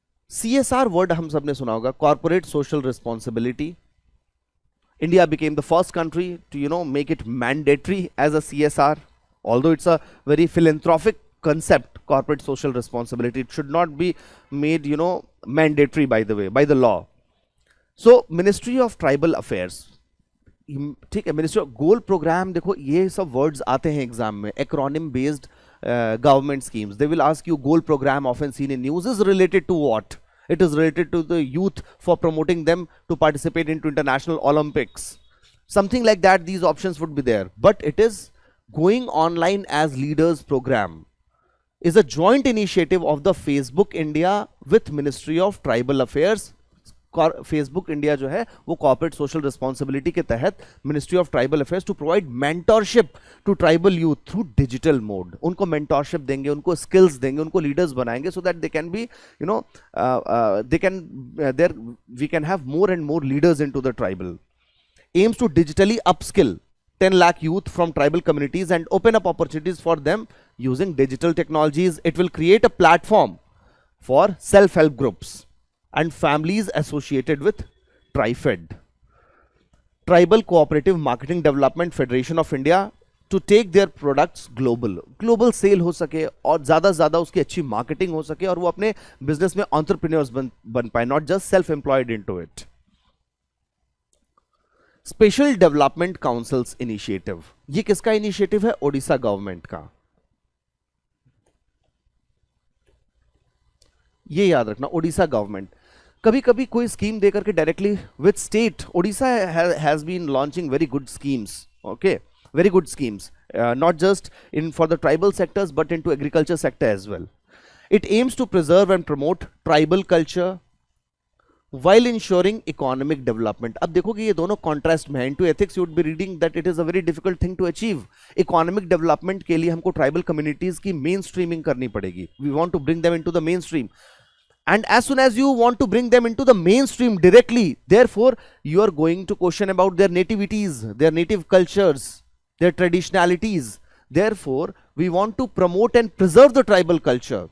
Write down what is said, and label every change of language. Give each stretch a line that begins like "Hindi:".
Hindi: CSR word हम सबने सुना होगा, Corporate Social Responsibility.
English: India became the first country to make it mandatory as a CSR, although it's a very philanthropic concept, corporate social responsibility. It should not be made mandatory, by the way, by the law. So Ministry of Tribal Affairs,
Hindi: ठीक है,
English: Ministry of goal program.
Hindi: देखो ये सब words आते हैं exam में,
English: Acronym based government schemes. They will ask you goal program often seen in news is related to what. It is related to the youth for promoting them to participate into international Olympics. Something like that, these options would be there. But it is Going Online as Leaders program. Is a joint initiative of the Facebook India with Ministry of Tribal Affairs. Facebook India
Hindi: जो है वो
English: corporate social responsibility
Hindi: के तहत
English: Ministry of Tribal Affairs to provide mentorship to tribal youth through digital mode.
Hindi: उनको mentorship देंगे, उनको skills देंगे, उनको leaders बनाएंगे
English: so that they can be we can have more and more leaders into the tribal. Aims to digitally upskill 10 lakh youth from tribal communities and open up opportunities for them using digital technologies. It will create a platform for self-help groups. and families associated with TriFed, Tribal Cooperative Marketing Development Federation of India, to take their products global
Hindi: cell हो सके और ज़्यादा से ज़्यादा उसकी अच्छी marketing हो सके और वो अपने बिजनेस में एंटरप्रेन्योर्स बन पाए,
English: Not just self employed into it.
Hindi: Special development councils initiative, ये किसका इनिशिएटिव है? ओडिशा गवर्नमेंट का. ये याद रखना, ओडिशा गवर्नमेंट. कभी कभी कोई स्कीम देकर के
English: Directly with state, Odisha has been launching very good schemes. Okay, very good schemes, not just in for the tribal sectors but into agriculture sector as well. It aims to preserve and promote tribal culture while ensuring economic development.
Hindi: अब देखोगे ये दोनों contrast में है.
English: Into ethics you would be reading that it is a very difficult thing to achieve.
Hindi: Economic development के लिए हमको tribal communities की mainstreaming करनी पड़ेगी.
English: We want to bring them into the mainstream. And as soon as you want to bring them into the mainstream directly, therefore you are going to question about their nativities, their native cultures, their traditionalities. Therefore we want to promote and preserve the tribal culture.